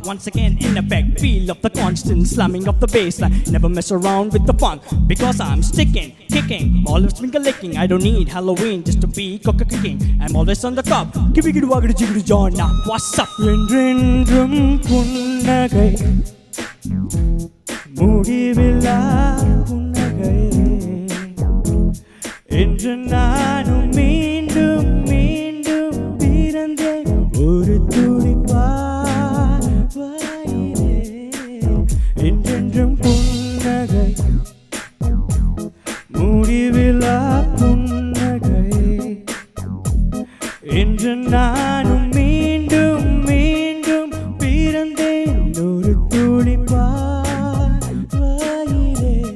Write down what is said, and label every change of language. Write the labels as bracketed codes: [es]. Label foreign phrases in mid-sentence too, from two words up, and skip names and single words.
[en] Once again in effect, feel of the constant slamming of the bassline. Never mess around with the funk, because I'm sticking, kicking, always finger licking. I don't need Halloween just to be coca cooking. I'm always on the top, give it wagadu jigadu John. Now what's up? [ta] என்றென்றும் புன்னகை முடிவில்லா புன்னகை என்று நானும் மீண்டும் ஒரு துளி பார்வாயிலே என்றென்றும் புன்னகை முடிவிலா புன்னகை என்று நானும் மீண்டும் மீண்டும் பிறந்தேன் ஒரு துளி பார்வாயிலே